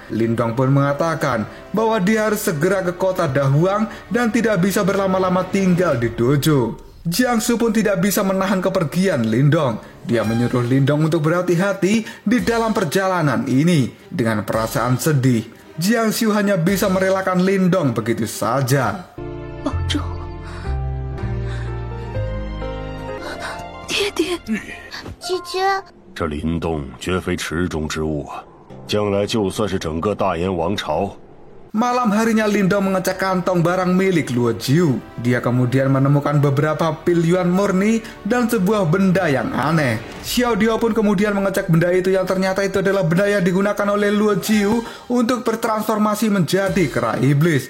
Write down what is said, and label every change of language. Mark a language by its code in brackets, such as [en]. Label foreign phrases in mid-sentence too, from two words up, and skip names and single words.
[id] Lindong pun mengatakan bahwa dia harus segera ke kota Dahuang dan tidak bisa berlama-lama tinggal di dojo. Jiangsu pun tidak bisa menahan kepergian Lindong. Dia menyuruh Lindong untuk berhati-hati di dalam perjalanan ini. Dengan perasaan sedih, Jiangsu hanya bisa merelakan Lindong begitu saja. [zh] 保重，爹爹，姐姐。这林动绝非池中之物啊！将来就算是整个大燕王朝。 [id] Malam harinya Lindong mengecek kantong barang milik Luo Jiu. Dia kemudian menemukan beberapa pil yuan murni dan sebuah benda yang aneh. Xiao Dio pun kemudian mengecek benda itu yang ternyata itu adalah benda yang digunakan oleh Luo Jiu untuk bertransformasi menjadi kera iblis.